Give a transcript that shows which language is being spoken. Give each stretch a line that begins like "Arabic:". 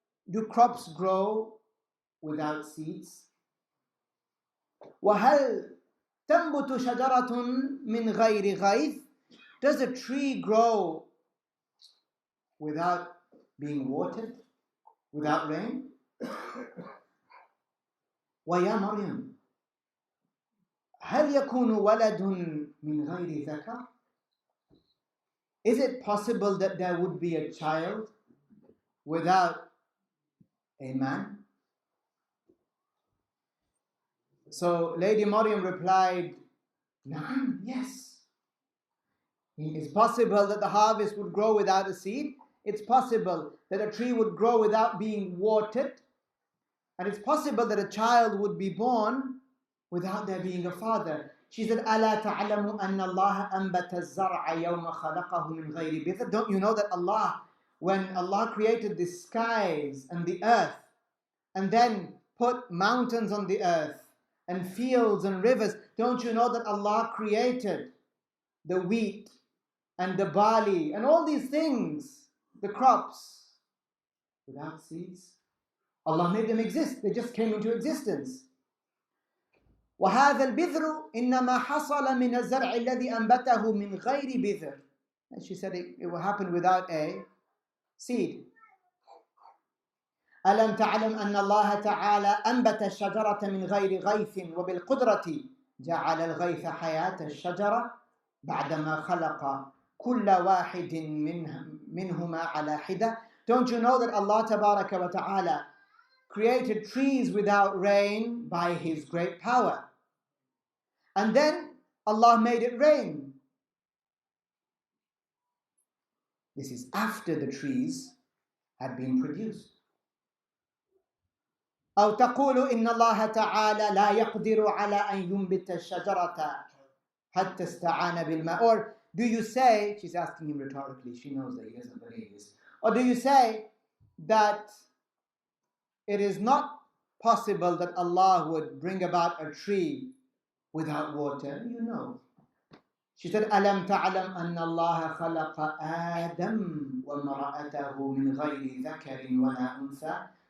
English: Do crops grow without seeds?
Arabic: وهل تنبت شجرة من غير غيث?
English: Does a tree grow without being watered, without rain?
Arabic: ويا مريم هل يكون ولد من غير ذكر?
English: Is it possible that there would be a child without a man? So Lady Maryam replied, Naam, yes. It's possible that the harvest would grow without a seed. It's possible that a tree would grow without being watered. And it's possible that a child would be born without there being a father. She said,
Arabic: أَلَا تَعْلَمُ أَنَّ اللَّهَ أَنْبَتَ الزَّرْعَ يَوْمَ خَلَقَهُ مِنْ غَيْرِ بِذْرٍ?
English: Don't you know that Allah, when Allah created the skies and the earth, and then put mountains on the earth, and fields and rivers, don't you know that Allah created the wheat and the barley and all these things, the crops, without seeds? Allah made them exist. They just came into existence.
Arabic: وهذا البذر إنما حصل من الزرع الذي أنبته من غير بذر.
English: And she said it will happen without a seed.
Arabic: ألم تعلم أن الله تعالى أنبت الشجرة من غير غيث وبالقدرة جعل الغيث حياة الشجرة بعدما خلق كل واحد منهما على حدة.
English: Don't you know that Allah Tabaraka wa Ta'ala created trees without rain by His great power? And then Allah made it rain. This is after the trees had been produced.
Arabic: أو تقول إن الله تعالى لا يقدر على أن ينبت الشجرة حتى استعان بالماء.
English: Or do you say, she's asking him rhetorically, she knows that he doesn't believe this. Or do you say that it is not possible that Allah would bring about a tree without water? You know. She said,
Arabic: ألم تعلم أن الله خلق آدم وامرأته من غير ذكر ولا أنثى.